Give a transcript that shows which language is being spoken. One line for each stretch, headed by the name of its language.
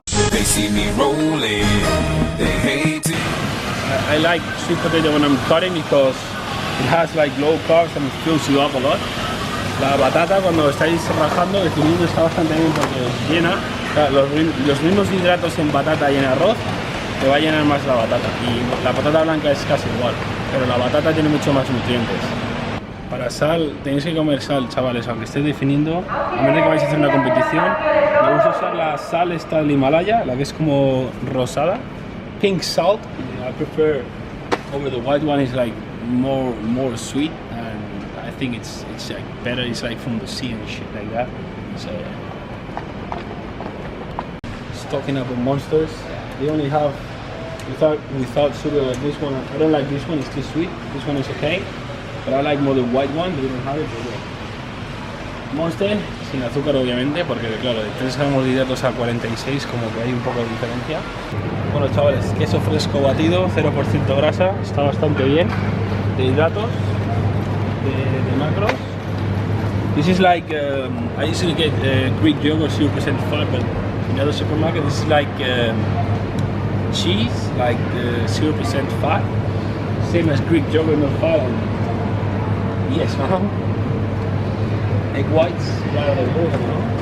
English: They see me rolling, they hate it. I like sweet potato when I'm cutting because it has like low carbs and it fills you up a lot.
Spanish: La batata cuando estáis rajando, definiendo, está bastante bien porque os llena. O sea, los mismos hidratos en batata y en arroz te va a llenar más la batata. Y la patata blanca es casi igual, pero la batata tiene mucho más nutrientes. Para sal, tenéis que comer sal, chavales, aunque estéis definiendo. A menos que vais a hacer una competición, me gusta usar la sal esta del Himalaya, la que es como rosada.
English: Pink salt, I prefer over the white one. Is like more sweet, and I think it's like better. It's like from the sea and shit like that. So stocking up on monsters. They only have without sugar like this one. I don't like this one. It's too sweet. This one is okay, but I like more the white one. They don't have it. But yeah.
Spanish: Monster sin azúcar obviamente, porque claro, de 3 gramos de hidratos a 46 como que hay un poco de diferencia. Bueno chavales, queso fresco batido, 0% grasa, está bastante bien. De hidratos, de macros.
English: This is like, I usually get Greek yogurt 0% fat, but in other supermarket this is like cheese, like 0% fat. Same as Greek yogurt, no fat. And yes, egg whites,
Spanish: claro, de huevo, ¿no?